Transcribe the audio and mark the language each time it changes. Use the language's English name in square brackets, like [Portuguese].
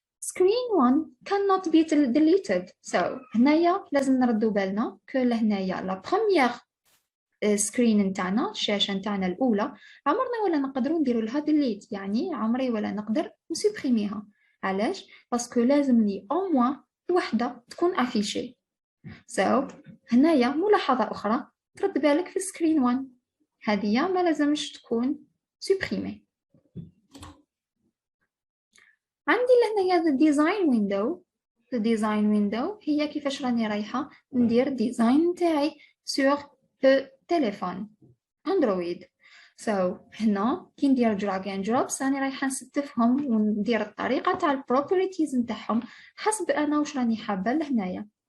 [English] screen 1 cannot be deleted. [Arabic] So هنايا لازم نردو بالنا كو لهنايا لا بروميير سكرين نتاعنا الشاشه نتاعنا الاولى عمرنا ولا نقدروا نديروا لها ديليت، يعني عمري ولا نقدر نسوبريميها. علاش؟ باسكو لازم لي او موان وحده تكون افيشي. هنايا ملاحظه اخرى ترد بالك في سكرين 1 هذه ما لازمش تكون سوبريمي. عندي لهنايا [English] the design window. the design window [Arabic] هي كيفاش راني رايحه ندير ديزاين نتاعي [French] sur le téléphone [Arabic] اندرويد. هنا كي ندير [English] drag and drops [Arabic] راني رايحه نستفهم وندير الطريقه تاع البروبرتيز نتاعهم حسب انا واش راني حابه لهنايا.